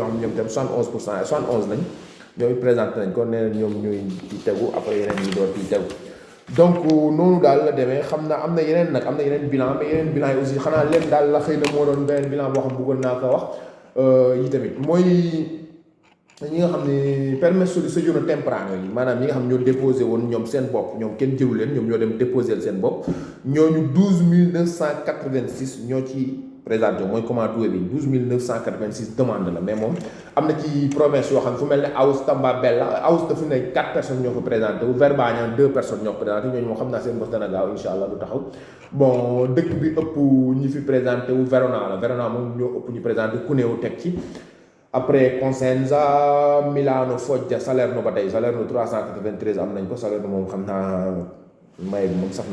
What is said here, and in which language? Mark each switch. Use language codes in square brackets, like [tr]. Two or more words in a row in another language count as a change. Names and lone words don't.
[wo] xam ñoom tam 71% 71 lañ ñooy présenté nañ ko nee na ñoom ñooy ci tegu après yeneen yi door ci tegu donc noonu daal la demee xam na am na yeneen nag am na yeneen bilan mais yeneen bilan yi aussi xanaa leen daal la xëy na moo doon beneen bilan boo xam bëggoon naa ko wax yi tamit mooy ñi nga xam ne [it] permesso di soggiorno temporaneo [wo] yi maanaam ñi nga xam ñoo déposé woon ñoom seen bopp ñoom kenn jëlu leen ñoom ñoo dem déposé seen bopp ñooñu 12986 ñoo ci présenté mooy commande doué bi 12986 demande la mais moom am na ci province yoo xam fu mel ne Aous Tambabella Aous dafa ne 4 personnes ñoo ko présenté wu Verbania 2 personnes ñoo ko présenté ñooñu moom xam naa seen bos dana gaaw [ar] إن شاء الله [wo] du taxaw bon dëkk bi ëpp ñi fi présenté wu Verona la Verona moom ñoo ëpp ñu présenté Cuneo teg ci après Cosenza Milano Foggia Salerno ba tey Salerno 393 am nañ ko Salerno moom xam naa may bi moom sax